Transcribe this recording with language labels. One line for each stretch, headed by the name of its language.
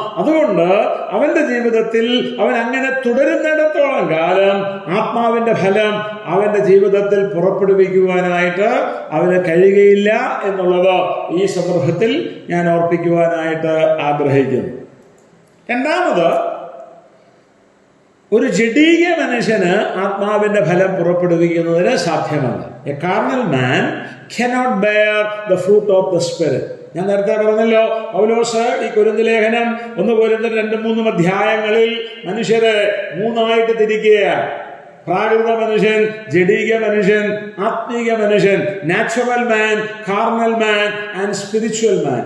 Malayalam: അതുകൊണ്ട് അവന്റെ ജീവിതത്തിൽ അവൻ അങ്ങനെ തുടരുന്നിടത്തോളം കാലം ആത്മാവിന്റെ ഫലം അവന്റെ ജീവിതത്തിൽ പുറപ്പെടുവിക്കുവാനായിട്ട് അവന് കഴിയുകയില്ല എന്നുള്ളത് ഈ സന്ദർഭത്തിൽ ഞാൻ ഓർപ്പിക്കുവാനായിട്ട് ആഗ്രഹിക്കുന്നു. രണ്ടാമത്, ഒരു ജഡീക മനുഷ്യന് ആത്മാവിന്റെ ഫലം പുറപ്പെടുവിക്കുന്നതിന് സാധ്യമല്ല.
English: A carnal man cannot bear the fruit of the spirit.
Malayalam: ഞാൻ നേരത്തെ പറഞ്ഞല്ലോ, പൗലോസ് ഈ കൊരിന്ത്യർ ലേഖനം 1 കൊരിന്ത്യർ 2-3 അധ്യായങ്ങളിൽ മനുഷ്യരെ 3ആയിട്ട് തിരിക്കുകയാണ്. പ്രാകൃത മനുഷ്യൻ, ജഡീക മനുഷ്യൻ, ആത്മീക മനുഷ്യൻ,
English: Natural man, carnal man and spiritual man.